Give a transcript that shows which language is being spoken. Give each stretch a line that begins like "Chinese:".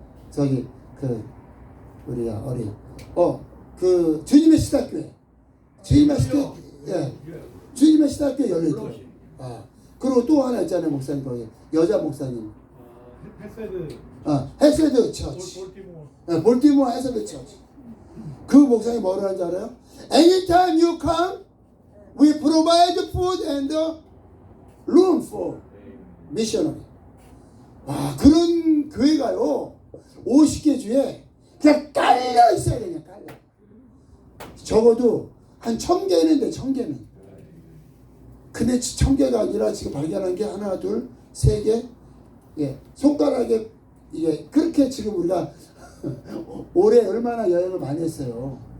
Korean: 저기 그 우리야 어리 그 주님의 시대교회. 주님의 시대, 예. 시대학교 열려 있더라고. 아, 그리고 또 하나 있잖아요, 목사님 거기 여자 목사님. 헤세드 헤세드 처치. 볼티모어 볼티모어 헤세드 처치. 그 목사님 뭐라 하는지 알아요?
English: Anytime you come, we provide food and room for missionary.
Korean: 와, 그런 교회가요 50개 주에 그냥 깔려 있어야 되냐, 깔려. 적어도 한 1000개는 돼, 1000개는. 근데 1000개가 아니라 지금 발견한 게 하나, 둘, 세 개, 예, 손가락에 이게 그렇게 지금 우리가 올해 얼마나 여행을 많이 했어요.